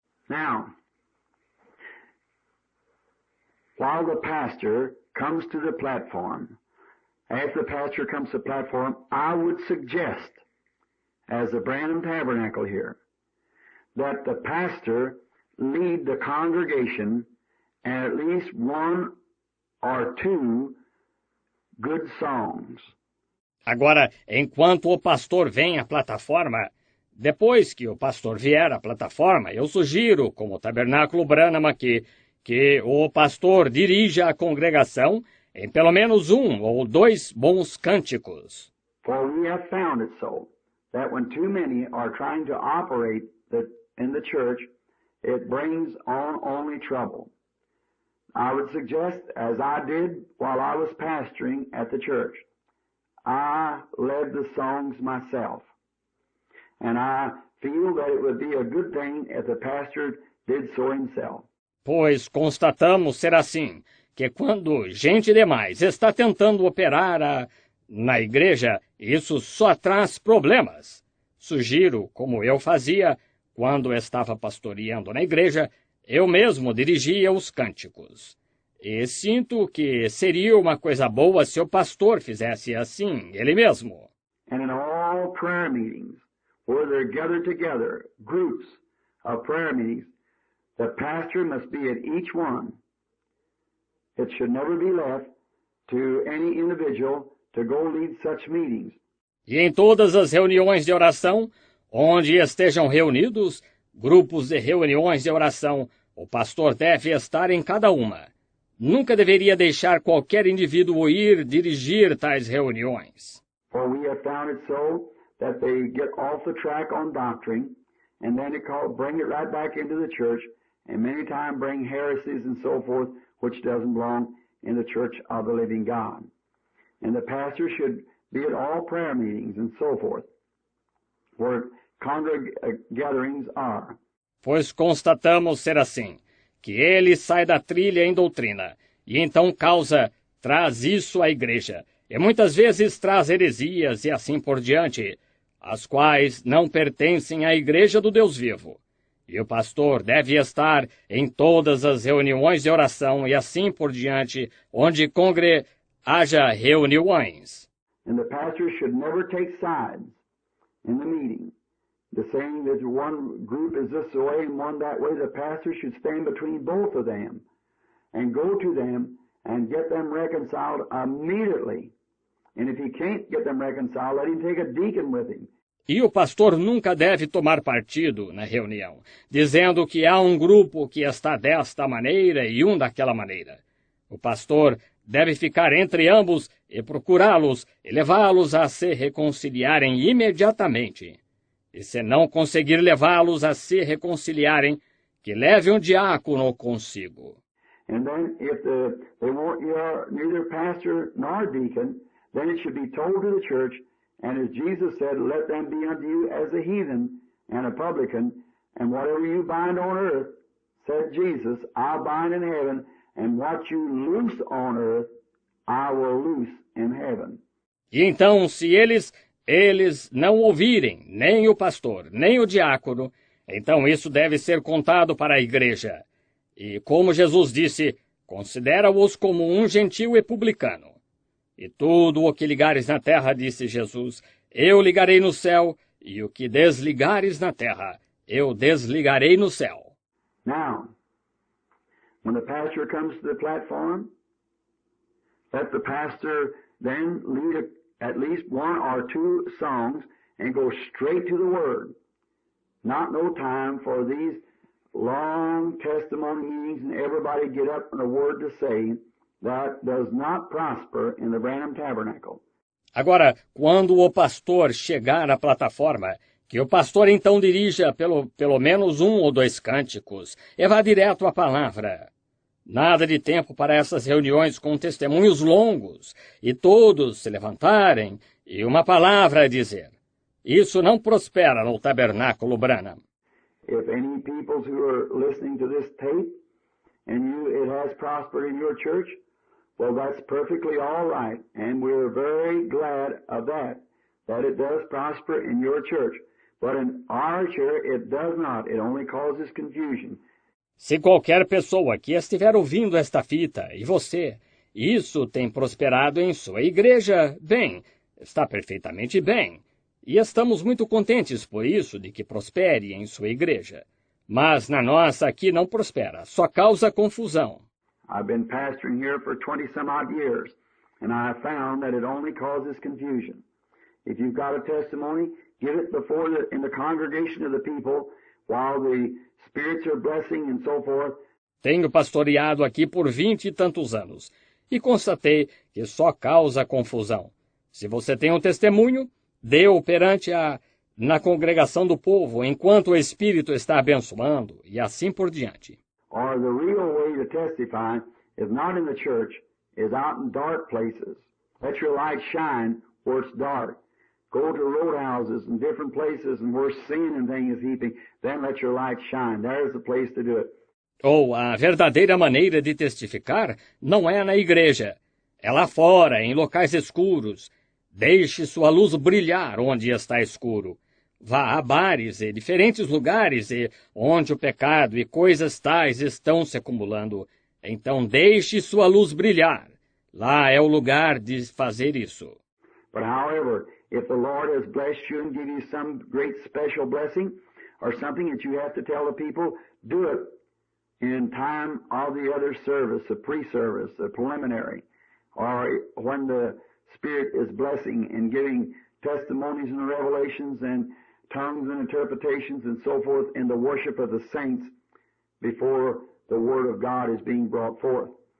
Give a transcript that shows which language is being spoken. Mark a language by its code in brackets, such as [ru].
[en] Now, while the pastor comes to the platform, after the pastor comes to the platform, I would suggest, as the Branham Tabernacle here, that the pastor lead the congregation and at least one or two good songs. [pt] Agora, enquanto o pastor vem à plataforma, depois que o pastor vier à plataforma, eu sugiro, como o Tabernáculo Branham aqui, que o pastor dirija a congregação em pelo menos um ou dois bons cânticos. [en] For we have found it so, that when too many are trying to operate in the church, it brings on only trouble. I would suggest, as I did while I was pastoring at the church, I led the songs myself. And I feel that it would be a good thing if the pastor did so himself. [pt] Pois constatamos ser assim, que quando gente demais está tentando operar na igreja, isso só traz problemas. Sugiro, como eu fazia quando estava pastoreando na igreja, eu mesmo dirigia os cânticos. E sinto que seria uma coisa boa se o pastor fizesse assim, ele mesmo. [en] And in all prayer meetings, where they're gathered together, groups of prayer meetings, the pastor must be at each one. It should never be left to any individual to go lead such meetings. [pt] E em todas as reuniões de oração, onde estejam reunidos, grupos de reuniões de oração, o pastor deve estar em cada uma. Nunca deveria deixar qualquer indivíduo ir dirigir tais reuniões. [en] For we have found it so that they get off the track on doctrine, and then bring it right back into the church, and many times bring heresies and so forth, which doesn't belong in the church of the living God. And the pastor should be at all prayer meetings and so forth, where gatherings are. [pt] Pois constatamos ser assim, que ele sai da trilha em doutrina, e então traz isso à igreja, e muitas vezes traz heresias e assim por diante, as quais não pertencem à igreja do Deus vivo. E o pastor deve estar em todas as reuniões de oração e assim por diante, onde haja reuniões. [en] And the pastor should never take sides in the meeting. The saying that one group is this way and one that way, the pastor should stand between both of them and go to them and get them reconciled immediately. And if he can't get them reconciled, let him take a deacon with him. [pt] E o pastor nunca deve tomar partido na reunião, dizendo que há um grupo que está desta maneira e um daquela maneira. O pastor deve ficar entre ambos e procurá-los e levá-los a se reconciliarem imediatamente. E se não conseguir levá-los a se reconciliarem, que leve um diácono consigo. [en] And then if they won't neither pastor nor deacon, then it should be told to the church, and as Jesus said, let them be unto you as a heathen and a publican, and whatever you bind on earth, said Jesus, I'll bind in heaven, and what you loose on earth, I will loose in heaven. [pt] E então, se eles não ouvirem nem o pastor, nem o diácono, então isso deve ser contado para a igreja. E como Jesus disse, considera-os como um gentil e publicano. E tudo o que ligares na terra, disse Jesus, eu ligarei no céu, e o que desligares na terra, eu desligarei no céu. [en] Now, when the pastor comes to the platform, let the pastor then lead at least one or two songs and go straight to the Word. not no time for these long testimony meetings and everybody get up and a word to say. That does not prosper in the Branham Tabernacle. [pt] Agora, quando o pastor chegar à plataforma, que o pastor então dirija pelo menos um ou dois cânticos e vá direto à palavra. Nada de tempo para essas reuniões com testemunhos longos e todos se levantarem e uma palavra a dizer. Isso não prospera no tabernáculo Branham. [en] If any peoples who are listening to this tape and it has prospered in your church, well, that's perfectly all right, and we're very glad of that it does prosper in your church. But in our church, it does not. It only causes confusion. [pt] Se qualquer pessoa que estiver ouvindo esta fita, e você, isso tem prosperado em sua igreja, bem, está perfeitamente bem. E estamos muito contentes por isso, de que prospere em sua igreja. Mas na nossa aqui não prospera, só causa confusão. [en] I've been pastoring here for 20-some-odd years, and I have found that it only causes confusion. If you've got a testimony, give it in the congregation of the people while the spirits are blessing and so forth. [pt] Tenho pastoreado aqui por 20 e tantos anos, e constatei que só causa confusão. Se você tem um testemunho, dê-o na congregação do povo, enquanto o Espírito está abençoando, e assim por diante. [en] Or the real way to testify is not in the church, is out in dark places. Let your light shine where it's dark. Go to roadhouses and different places and where sin and things is heaping, then let your light shine. There's the place to do it. [pt] Ou a verdadeira maneira de testificar não é na igreja, é lá fora, em locais escuros. Deixe sua luz brilhar onde está escuro. Vá a bares e diferentes lugares onde o pecado e coisas tais estão se acumulando. Então deixe sua luz brilhar. Lá é o lugar de fazer isso. [en] But however, if the Lord has blessed you and give you some great special blessing or something that you have to tell the people, do it in time of the other service, the pre-service, the preliminary, or when the Spirit is blessing and giving testimonies and revelations and tongues and interpretations and so forth in the worship of the saints before the Word of God is being brought forth.